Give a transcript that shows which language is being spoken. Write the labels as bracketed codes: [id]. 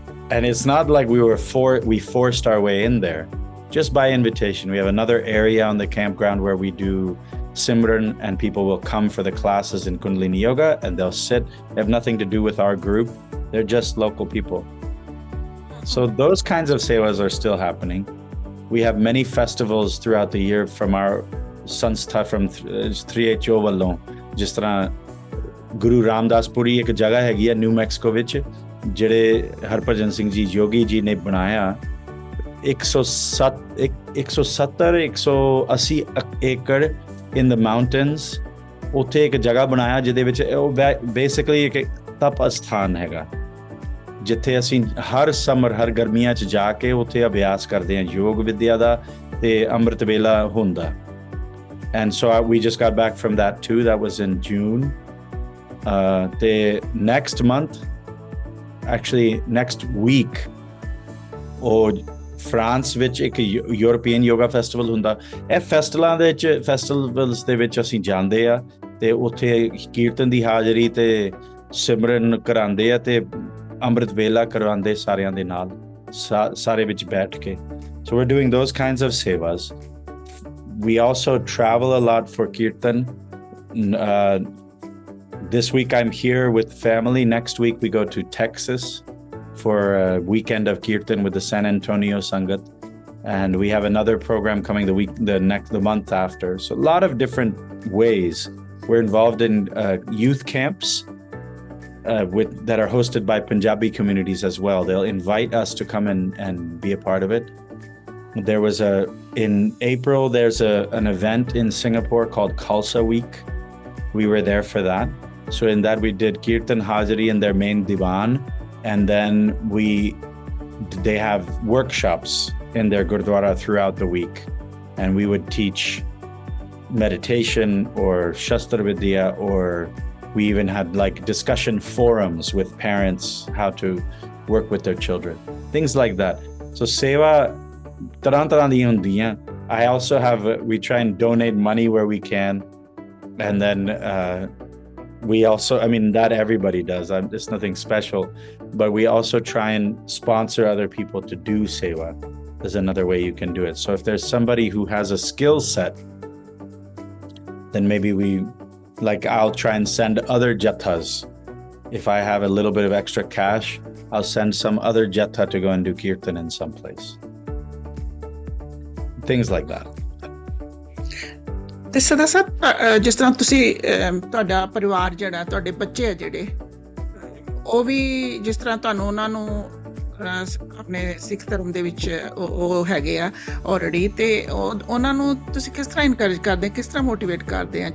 [en] And it's not like we forced our way in there, just by invitation. We have another area on the campground where we do Simran, and people will come for the classes in Kundalini Yoga, and they'll sit. They have nothing to do with our group. They're just local people. So those kinds of sevas are still happening. We have many festivals throughout the year from our sanstha, from 3HO [pa] ਵੱਲੋਂ, ਜਿਸ ਤਰ੍ਹਾਂ ਗੁਰੂ ਰਾਮਦਾਸਪੁਰੀ ਇੱਕ ਜਗ੍ਹਾ ਹੈਗੀ ਆ new Mexico ਵਿੱਚ, ਜਿਹੜੇ ਹਰਭਜਨ ਸਿੰਘ ਜੀ ਯੋਗੀ ਜੀ ਨੇ ਬਣਾਇਆ, 180 ਏਕੜ [en] in the mountains, [pa] ਉੱਥੇ ਇੱਕ ਜਗ੍ਹਾ ਬਣਾਇਆ ਜਿਹਦੇ ਵਿੱਚ ਉਹ ਬੇਸਿਕਲੀ ਇੱਕ ਤਪ ਅਸਥਾਨ ਹੈਗਾ, ਜਿੱਥੇ ਅਸੀਂ ਹਰ ਸਮਰ, ਹਰ ਗਰਮੀਆਂ 'ਚ ਜਾ ਕੇ ਉੱਥੇ ਅਭਿਆਸ ਕਰਦੇ ਹਾਂ ਯੋਗ ਵਿਦਿਆ ਦਾ, ਤੇ ਅੰਮ੍ਰਿਤ ਵੇਲਾ ਹੁੰਦਾ. [en] And so we just got back from that too. That was in June. The next month, actually next week, [pa] France ਵਿੱਚ ਇੱਕ ਯੂਰਪੀਅਨ ਯੋਗਾ ਫੈਸਟੀਵਲ ਹੁੰਦਾ. ਇਹ ਫੈਸਟੀਵਲਸ ਦੇ ਵਿੱਚ ਅਸੀਂ ਜਾਂਦੇ ਆ, ਤੇ ਉੱਥੇ ਕੀਰਤਨ ਦੀ ਹਾਜ਼ਰੀ ਤੇ ਸਿਮਰਨ ਕਰਾਉਂਦੇ ਆ, ਤੇ ਅੰਮ੍ਰਿਤ ਵੇਲਾ ਕਰਵਾਉਂਦੇ ਸਾਰਿਆਂ ਦੇ ਨਾਲ, ਸਾਰੇ ਵਿੱਚ ਬੈਠ ਕੇ. [en] So we're doing those kinds of sevas. We also travel a lot for kirtan. This week I'm here with family. Next week we go to Texas for a weekend of kirtan with the San Antonio Sangat, and we have another program coming the month after. So a lot of different ways. We're involved in youth camps that are hosted by Punjabi communities as well. They'll invite us to come and be a part of it. There was in April, there's an event in Singapore called Khalsa Week. We were there for that. So in that we did Kirtan Hajri in their main divan, and then they have workshops in their Gurdwara throughout the week, and we would teach meditation or Shastra Vidya, or we even had like discussion forums with parents, how to work with their children, things like that. [pa] So seva ਤਰ੍ਹਾਂ ਦੀਆਂ ਹੁੰਦੀਆਂ. [en] I also have, we try and donate money where we can, and then we also, I mean, that everybody does, it's nothing special, but we also try and sponsor other people to do seva. There's another way you can do it. So if there's somebody who has a skill set, then maybe I'll try and send other jathas. If I have a little bit of extra cash, I'll send some other jatha to go and do kirtan in some place. Things like that. [pa] ਤੇ ਸਦਾ ਸਾਹਿਬ, ਜਿਸ ਤਰ੍ਹਾਂ ਤੁਸੀਂ, ਤੁਹਾਡਾ ਪਰਿਵਾਰ ਜਿਹੜਾ, ਤੁਹਾਡੇ ਬੱਚੇ ਆ ਜਿਹੜੇ, ਉਹ ਵੀ ਜਿਸ ਤਰ੍ਹਾਂ ਤੁਹਾਨੂੰ ਉਹਨਾਂ ਨੂੰ ਆਪਣੇ ਸਿੱਖ ਧਰਮ ਦੇ ਵਿੱਚ ਉਹ ਹੈਗੇ ਆ ਆਲਰੇਡੀ, ਤੇ ਉਹਨਾਂ ਨੂੰ ਤੁਸੀਂ ਕਿਸ ਤਰ੍ਹਾਂ ਇਨਕਰੇਜ ਕਰਦੇ, ਕਿਸ ਤਰ੍ਹਾਂ ਮੋਟੀਵੇਟ ਕਰਦੇ ਆ?